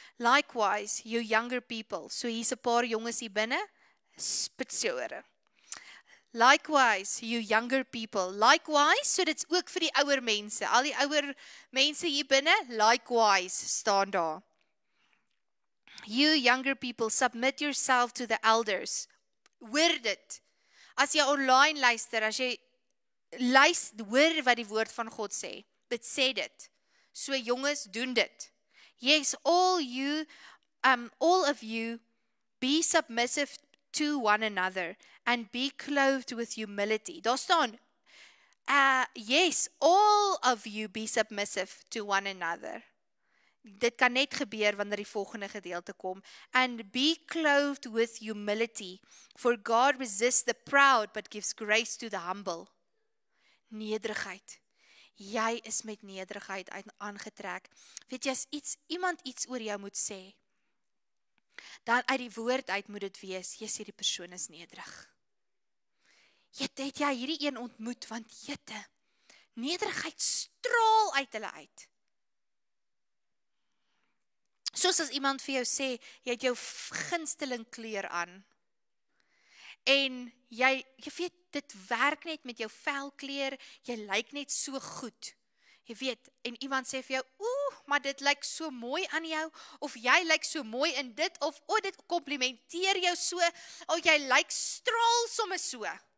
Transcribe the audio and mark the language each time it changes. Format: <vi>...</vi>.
<en>Likewise, you younger people.</en> <af>So hier's 'n paar jonges hier binne, spits jou ore.</af> <en>Likewise, you younger people.</en> <af>Likewise, so dit's ook vir die ouer mense. Al die ouer mense hier binne, likewise staan daar.</af> <en>You younger people, submit yourself to the elders.</en> <af>Hoor dit. As jy online luister, as jy hoor wat die woord van God sê. Dit sê dit. So jonges, doen dit.</af> <en>Yes, all of you, be submissive to one another and be clothed with humility.</en> <af>Daar staan,</af> <en>yes, all of you be submissive to one another.</en> <af>Dit kan net gebeur wanneer die volgende gedeelte kom.</af> <en>And be clothed with humility, for God resists the proud but gives grace to the humble.</en> <af>Nederigheid. Jy is met nederigheid aangetrek. Weet jy, as iemand iets oor jou moet sê, dan uit die woord uit moet dit wees, jy sê die persoon is nederig. Het jy hierdie een ontmoet, want jette, nederigheid straal uit hulle uit. Soos as iemand vir jou sê, jy het jou gunsteling kleur aan, en jy weet, dit werk net met jou velkleur, jy lyk net so goed. Jy weet, en iemand sê vir jou, maar dit lyk so mooi aan jou, of jy lyk so mooi in dit, of dit komplimenteer jou so, jy lyk straal somme so.</af>